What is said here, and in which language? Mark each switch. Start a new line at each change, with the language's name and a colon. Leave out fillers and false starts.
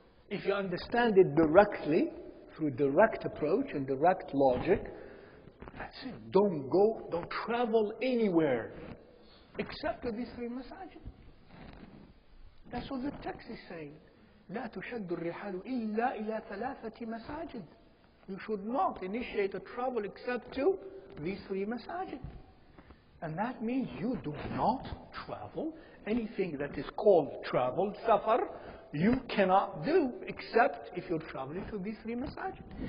English: If you understand it directly, through direct approach and direct logic, that's it. Don't travel anywhere except to these 3 masajid. That's what the text is saying.
Arabic: لا تشد الرحال إلا إلى 3 مساجد.
English: You should not initiate a travel except to these 3 masajid. And that means you do not travel. Anything that is called travel, safar, you cannot do except if you're traveling to these 3 masajid.